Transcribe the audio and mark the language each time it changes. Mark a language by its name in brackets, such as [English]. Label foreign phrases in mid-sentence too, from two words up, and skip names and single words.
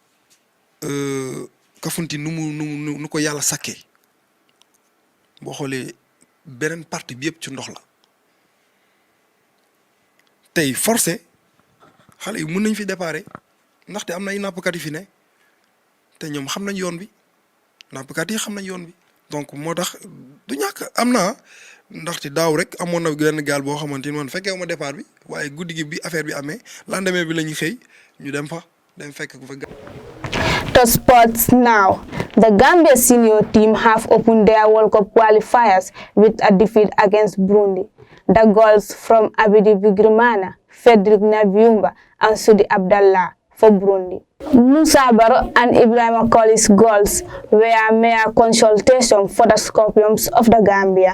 [Wolof] Kafountine nu ko yalla saké bo xolé benen partie bi yépp ci ndox la tay forcé xalé yi mën nañ fi déparé ndax té amna ay nappkat yi fi né té ñom xam nañ yoon bi nappkat yi xam nañ yoon bi donc motax du ñak amna ndax ci daaw rek amon na genn gal bo xamanteni man fekkew ma départ bi waye guddigi bi affaire bi amé lendemain bi lañu xey ñu dem fa dem fekk ko fa. [English] To sports now. The Gambia senior team have opened their World Cup qualifiers with a defeat against Burundi. The goals from Abidi Bigrimana, Frederick Nabiumba, and Sudi Abdallah for Burundi. Musa Baro and Ibrahim Collins' goals were mere consultation for the Scorpions of the Gambia.